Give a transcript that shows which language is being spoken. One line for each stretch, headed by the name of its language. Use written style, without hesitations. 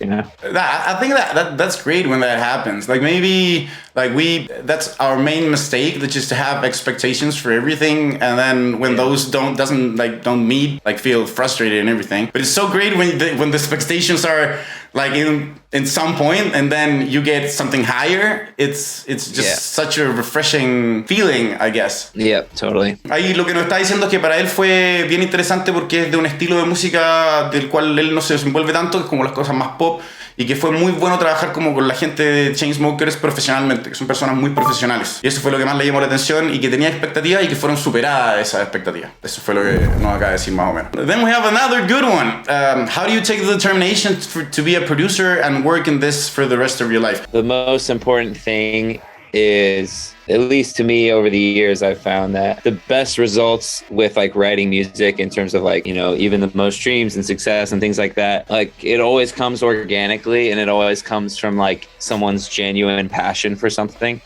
English: I think that's great when that happens. Like maybe that's our main mistake, that just to have expectations for everything. And then when those don't meet, like feel frustrated and everything. But it's so great when the expectations are like in some point, and then you get something higher. It's just such a refreshing feeling, I guess. Yep, totally.
Spanish: Ahí lo que nos está diciendo es que para él fue bien interesante porque es de un estilo de música del cual él no se desenvuelve tanto, que es como las cosas más pop, y que fue muy bueno trabajar como con la gente de Chainsmokers profesionalmente, que son personas muy profesionales. Y eso fue lo que más le llamó la atención y que tenía expectativas y que fueron superadas esas expectativas. Eso fue lo que nos acaba de decir más o menos.
English: Then we have another good one. How do you take the determination to be a producer and work in this for the rest of your life? The most important thing is, at least to me over the years, I've found that the best results with like writing music in terms of like, you know, even the most streams and success and things like that, like it always comes organically and it always comes from like someone's genuine passion for something.